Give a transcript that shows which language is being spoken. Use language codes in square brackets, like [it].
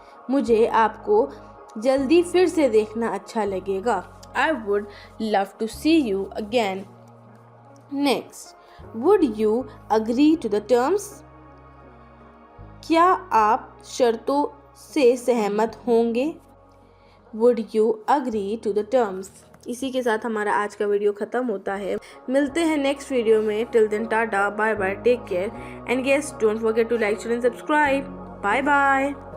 [hi] मुझे आपको जल्दी फिर से देखना अच्छा लगेगा. [en] I would love to see you again. Next, would you agree to the terms? [hi] क्या आप शर्तों से सहमत होंगे? [en] Would you agree to the terms? [hi] इसी के साथ हमारा आज का वीडियो ख़त्म होता है. मिलते हैं नेक्स्ट वीडियो में. [en] Till then tata, bye bye, take care and guess don't forget to like, share and subscribe. Bye bye.